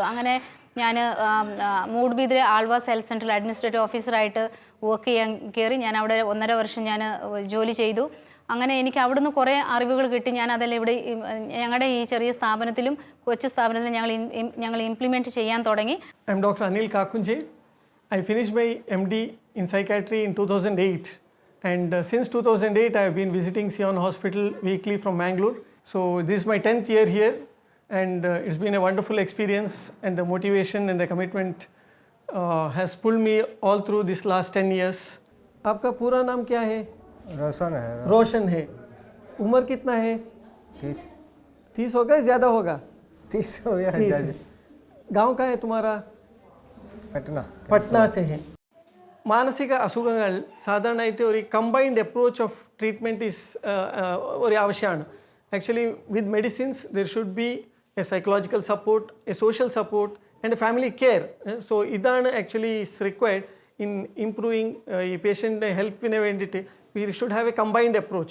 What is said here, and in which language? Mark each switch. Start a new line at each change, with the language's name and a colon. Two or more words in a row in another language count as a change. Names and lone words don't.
Malayalam: അങ്ങനെ ഞാൻ മൂഡ്ബിദ്രെ ആൾവാസ് ഹെൽത്ത് സെൻ്ററിൽ
English: administrative officer work
Malayalam: ചെയ്യാൻ കയറി. ഞാൻ അവിടെ 1.5 വർഷം ഞാൻ ജോലി ചെയ്തു. അങ്ങനെ എനിക്ക് അവിടുന്ന് കുറേ അറിവുകൾ കിട്ടി. ഞാൻ അതെല്ലാം ഇവിടെ ഞങ്ങളുടെ ഈ ചെറിയ സ്ഥാപനത്തിലും കൊച്ചു സ്ഥാപനത്തിലും ഞങ്ങൾ ഇംപ്ലിമെൻറ്റ് ചെയ്യാൻ തുടങ്ങി.
English: I am doctor അനിൽ കാക്കുഞ്ചെ. I finished my MD in psychiatry in 2008, and since 2008 I have been visiting Sion Hospital weekly from Mangalore. So this is my 10th year here, and it's been a wonderful experience, and the motivation and the commitment has pulled me all through this last 10 years.
Hindi: आपका पूरा नाम क्या है? रोशन है. रोशन है. उम्र कितना है? 30 होगा, ज़्यादा होगा? 30 हो गया. 30. गाँव का है तुम्हारा? പട്ന से है.
Malayalam: മാനസിക അസുഖങ്ങൾ സാധാരണയായിട്ട് ഒരു
English: combined approach of treatment is
Malayalam: ഒരു ആവശ്യമാണ്.
English: actually with medicines there should be a psychological support, a social support and a family care. സോ ഇതാണ് actually is required in improving
Malayalam: ഈ പേഷ്യൻ്റെ ഹെൽപ്പിന് വേണ്ടിയിട്ട്
English: we should have a combined approach.